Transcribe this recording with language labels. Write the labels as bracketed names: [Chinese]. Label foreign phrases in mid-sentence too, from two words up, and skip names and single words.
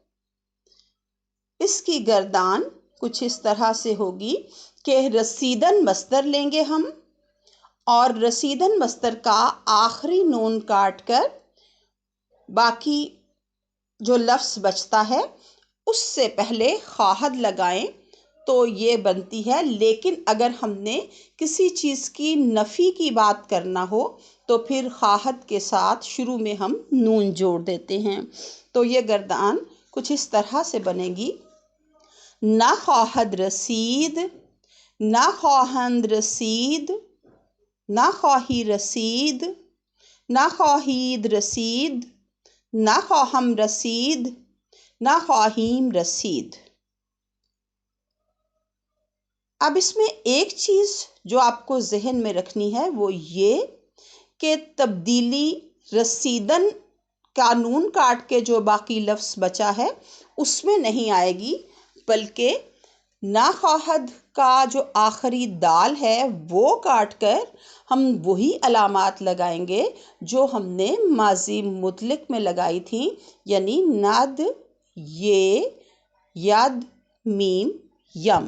[Urdu] اس کی گردان کچھ اس طرح سے ہوگی کہ رسیدن مصدر لیں گے ہم، اور رسیدن مصدر کا آخری نون کاٹ کر باقی جو لفظ بچتا ہے اس سے پہلے خواہد لگائیں تو یہ بنتی ہے، لیکن اگر ہم نے کسی چیز کی نفی کی بات کرنا ہو تو پھر خواہد کے ساتھ شروع میں ہم نون جوڑ دیتے ہیں۔ تو یہ گردان کچھ اس طرح سے بنے گی، [Persian] ناخواہد رسید، ناخواہند رسید، ناخواہی رسید، ناخواہید رسید، ناخواہم رسید، ناخواہیم رسید۔ [Urdu] اب اس میں ایک چیز جو آپ کو ذہن میں رکھنی ہے وہ یہ کہ تبدیلی رسیدن کا نون کاٹ کے جو باقی لفظ بچا ہے اس میں نہیں آئے گی، بلکہ ناخواہد کا جو آخری دال ہے وہ کاٹ کر ہم وہی علامات لگائیں گے جو ہم نے ماضی مطلق میں لگائی تھیں، یعنی ند، یہ، ید، میم، یم۔